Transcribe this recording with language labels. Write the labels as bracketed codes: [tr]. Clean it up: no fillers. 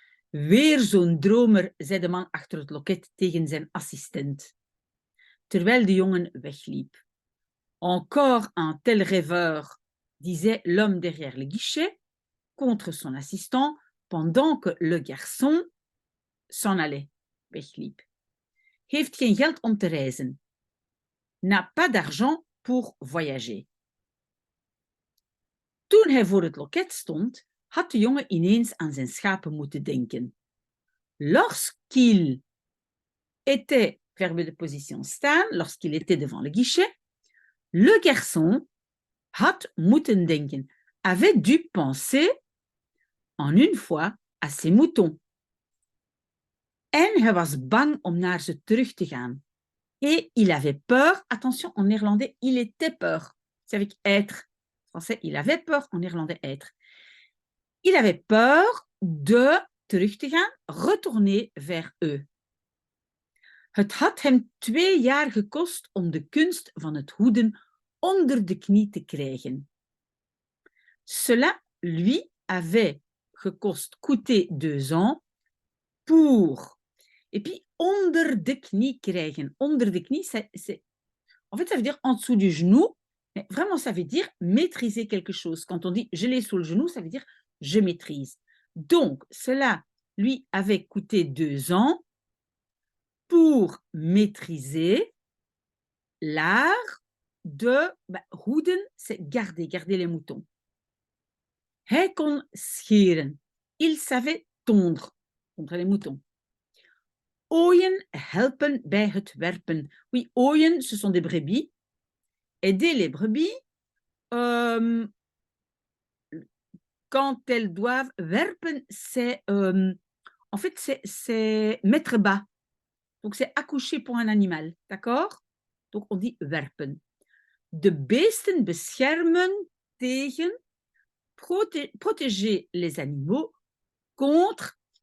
[nl] Weer zo'n dromer, zei de man achter het loket tegen zijn assistent, terwijl de jongen wegliep. [fr] Encore un tel rêveur, disait l'homme derrière le guichet, contre son assistant, pendant que le garçon s'en allait, wegliep. [nl] Heeft geen geld om te reizen. [fr] N'a pas d'argent pour voyager. [nl] Toen hij voor het loket stond, had de jongen ineens aan zijn schapen moeten denken. [fr] Lorsqu'il était, verbe de position staan, lorsqu'il était devant le guichet, le garçon [nl] had moeten denken, [fr] avait dû penser en une fois à ses moutons. [nl] En hij was bang om naar ze terug te gaan. [fr] Et il avait peur, attention, en néerlandais, il était peur. C'est avec être. En français, il avait peur, en néerlandais, être. Il avait peur de [nl] terug te gaan, [fr] retourner vers eux. [nl] Het had hem 2 jaar gekost om de kunst van het hoeden onder de knie te krijgen. [fr] Cela lui avait coûté 2 ans pour. Et puis, [nl] onder de knie krijgen. Onder de knie, [fr] en fait, ça veut dire en dessous du genou, mais vraiment, ça veut dire maîtriser quelque chose. Quand on dit « je l'ai sous le genou », ça veut dire « je maîtrise ». Donc, cela lui avait coûté 2 ans pour maîtriser l'art de hoeden, c'est garder les moutons. [nl] Hij kon scheren. [fr] Il savait tondre les moutons. [nl] Ooien helpen bij het werpen. [fr] Oui, ooien, ce sont des brebis. aider les brebis quand elles doivent werpen, c'est en fait c'est mettre bas. Donc c'est accoucher pour un animal, d'accord? Donc on dit werpen. [nl] De beesten beschermen tegen, [fr] protéger les animaux contre.